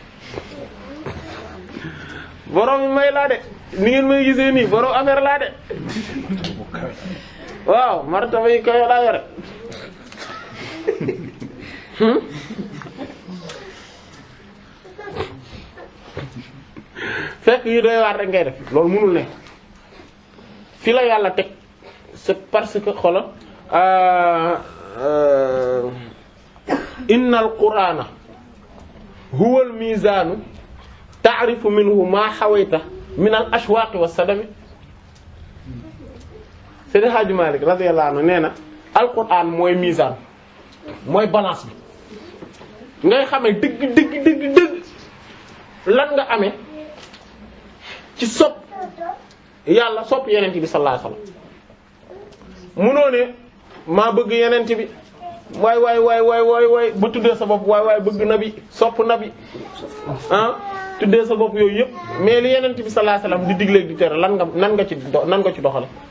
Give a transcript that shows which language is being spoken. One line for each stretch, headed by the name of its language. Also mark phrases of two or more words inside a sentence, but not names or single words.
Wolof: borom mi may laa de ni ngeen may gisee nii borom affaire laa de waaw martaba yi kayo laa yore fekk yi doy waar rek ngay def loolu mënul ne fi la yàlla teg
French: c'est parce que
Wolof: xola
Arabic: إن القرآن هو الميزان تعرف منه ما هويت من الأشواق والسدم Seydi Hadji Malick رضي الله عنه
Wolof: nee na alquran mooy mizan mooy balance bi ngay xamee dëgg lan nga amee ci sopp yàlla sopp yenent bi
Arabic: صلى الله عليه وسلم
Wolof: munoo ne maa bëgg yenent bi waay ba tuddee sa bopp waay bëgg nabi sopp nabi tuddee sa bopp yooyu yëpp mais li yenent bi
Arabic: صلى الله عليه وسلم
Wolof: di digleeg di tere nan nga ci doxale